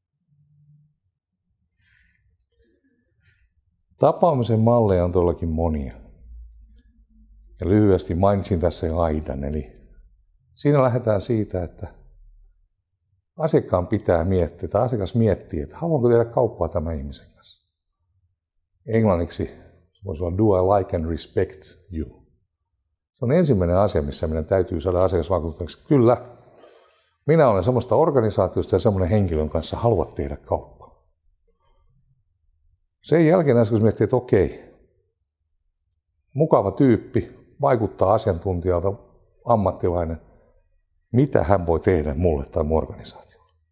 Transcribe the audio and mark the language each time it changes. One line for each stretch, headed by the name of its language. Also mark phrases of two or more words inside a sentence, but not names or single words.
Finnish: Tapaamisen malleja on todellakin monia. Ja lyhyesti mainitsin tässä jo aidan, eli siinä lähdetään siitä, että asiakkaan pitää miettiä, tai asiakas miettii, että haluanko tehdä kauppaa tämän ihmisen kanssa. Englanniksi se voisi olla
English: do I like and respect you.
Finnish: Se on ensimmäinen asia, missä meidän täytyy saada asiakas vakuutuneeksi. Kyllä, minä olen semmoista organisaatiosta ja semmoinen henkilön kanssa haluat tehdä kauppaa. Sen jälkeen asiakas miettii, että okei, mukava tyyppi, vaikuttaa asiantuntijalta, ammattilainen, mitä hän voi tehdä mulle tai mun organisaatiolle.